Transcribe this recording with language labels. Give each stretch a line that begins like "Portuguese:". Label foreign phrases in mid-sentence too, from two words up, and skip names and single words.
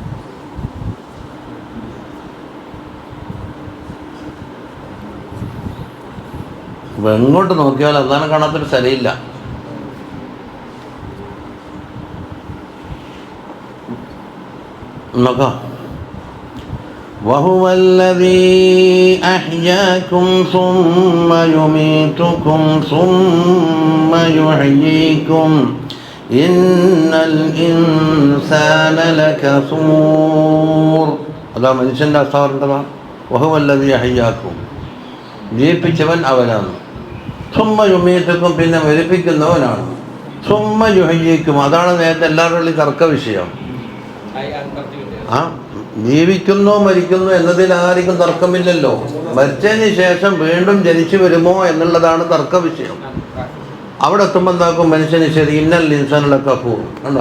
Malayalam: അപ്പം എങ്ങോട്ട് നോക്കിയാൽ അതാണ് കാണാത്തൊരു സ്ഥലമില്ല. നോക്കാം.
Arabic: وهو الذي أحياكم ثم يميتكم ثم يحييكم إن الإنسان لكفور.
Malayalam: അതാ മനുഷ്യൻ്റെ അസാറിൻ്റെതാണ്.
Arabic: وهو الذي أحياكم,
Malayalam: ജീവിപ്പിച്ചവൻ അവനാണ്.
Arabic: ثم يميتكم,
Malayalam: പിന്നെ മരിപ്പിക്കുന്നവനാണ്.
Arabic: ثم يحييكم,
Malayalam: അതാണ് നേരത്തെ എല്ലാവരുടെയും തർക്ക വിഷയം. ആ ജീവിക്കുന്നു മരിക്കുന്നു എന്നതിൽ ആർക്കും തർക്കമില്ലല്ലോ. മരിച്ചതിന് ശേഷം വീണ്ടും ജനിച്ചു വരുമോ എന്നുള്ളതാണ് തർക്ക വിഷയം. അവിടെ എത്തുമ്പോൾ എന്താക്കും മനുഷ്യന്? ശരി,
Arabic: إن الإنسان لكفور
Malayalam: കണ്ടോ?